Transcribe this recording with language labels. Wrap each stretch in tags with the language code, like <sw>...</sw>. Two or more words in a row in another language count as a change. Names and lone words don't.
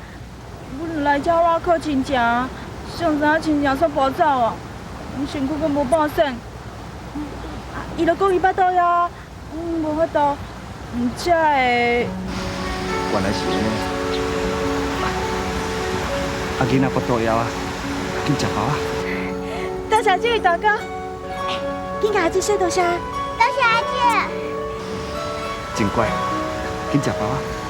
<nan>阮来遮我靠亲情，上知影亲情煞无走哦，身躯阁无保险。伊就讲伊巴肚枵，无法度，才会。原来是安尼。啊，囡仔腹肚枵啊，紧食包啊！多谢这位大哥，紧甲阿姐说多谢。多谢阿姐。真乖，紧食包啊！</nan>